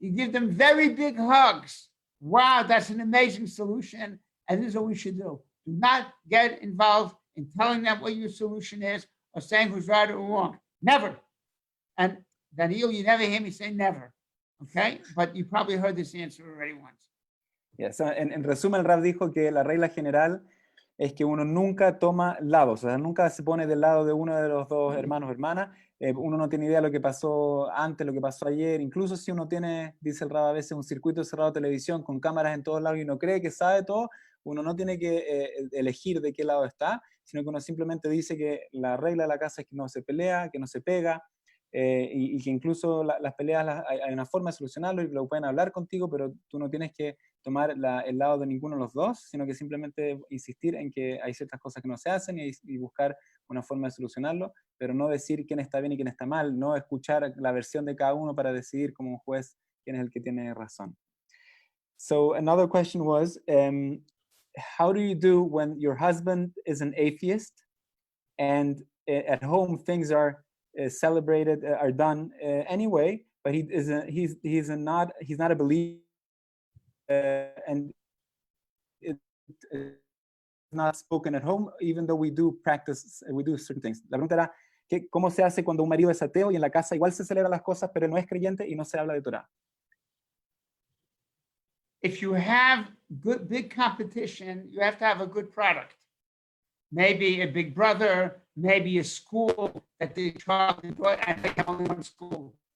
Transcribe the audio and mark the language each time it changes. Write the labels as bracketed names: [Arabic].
[English] You give them very big hugs. Wow, that's an amazing solution. And this is what we should do. Do not get involved in telling them what your solution is or saying who's right or wrong. Never. And Daniel, you never hear me say never. Okay? But you probably heard this answer already once. [Spanish] Yes, en resumen, el Rab dijo que la regla general es que uno nunca toma lados, o sea, nunca se pone del lado de uno de los dos hermanos o hermanas. Uno no tiene idea de lo que pasó antes, lo que pasó ayer. Incluso si uno tiene, dice el Rab a veces, un circuito cerrado de televisión con cámaras en todos lados y uno cree que sabe todo, uno no tiene que elegir de qué lado está, sino que uno simplemente dice que la regla de la casa es que no se pelea, que no se pega, y que incluso las peleas hay una forma de solucionarlo y lo pueden hablar contigo, pero tú no tienes que tomar el lado de ninguno de los dos, sino que simplemente insistir en que hay ciertas cosas que no se hacen y buscar una forma de solucionarlo, pero no decir quién está bien y quién está mal, no escuchar la versión de cada uno para decidir como un juez quién es el que tiene razón. [English] So another question was, how do you do when your husband is an atheist and at home things are celebrated, are done anyway, but he's not a believer, and it's not spoken at home, even though we do certain things. [Spanish] La pregunta era, ¿cómo se hace cuando un marido es ateo y en la casa igual se celebran las cosas, pero no es creyente y no se habla de Torah? [English] If you have big competition, you have to have a good product. Maybe a big brother, maybe a school that the child enjoy, and they have only one school.